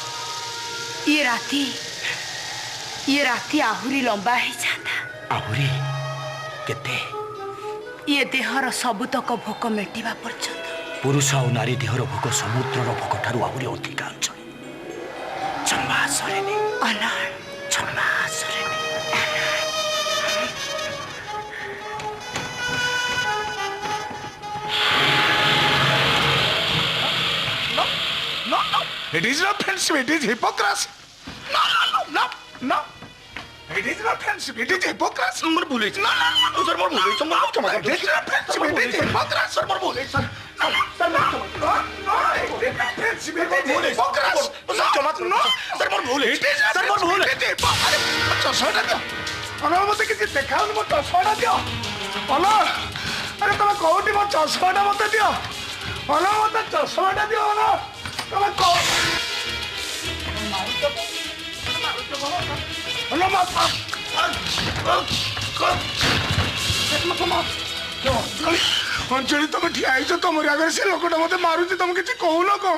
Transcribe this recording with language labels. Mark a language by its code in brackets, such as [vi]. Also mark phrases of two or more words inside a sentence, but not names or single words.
[or] ଇଏ ରାତି ଆହୁରି ଲମ୍ବା ହେଇଯାନ୍ତା। ଆହୁରି କେତେ? ଇଏ ଦେହର ସବୁତକ ଭୋକ ମେଟିବା ପର୍ଯ୍ୟନ୍ତ। ପୁରୁଷ ଆଉ ନାରୀ ଦେହର ଭୋକ ସମୁଦ୍ରର ଭୋକ ଠାରୁ ଆହୁରି ଅଧିକା ଅଞ୍ଚଳି। ଜମା ସରେନି ଅନଳ, ଜମା ସରେନି। [en] No, it is not friendship, it is hypocrisy. No. It is not friendship, it is hypocrisy. [or] ମୋର ଭୁଲ ହେଇଛି। [en] No, [or] ସାର୍ ମୋର ଭୁଲ ହେଇଛି। ମୋର କ୍ଷମା [en] it is not friendship, it is hypocrisy. [or] ସାର୍ ମୋର ଭୁଲ ହେଇଛି। [en] No, it is not friendship, it is hypocrisy. No, [or] ସାର୍ ମୋର ଭୁଲ [en] it is not friendship, it is hypocrisy. [or] ଆରେ ମୋ ଚଷମାଟା ଦିଅ। ଅନଳ ମତେ କିଛି ଦେଖାଉନି, ମୋ ଚଷମାଟା ଦିଅ। ଅନଳ, ଆରେ ତମେ କୋଉଠି ମୋ ଚଷମାଟା ମତେ ଦିଅ। ଅନଳ ମତେ ଚଷମାଟା ଦିଅ। ଅନଳ ତମେ ମାରୁଛ ଅଞ୍ଜଳି ତମେ ଠିଆ ହେଇଛ ତମରି ଆଗରେ ସେ ଲୋକଟା ମତେ ମାରୁଛି ତମେ କିଛି କହୁନ କଣ?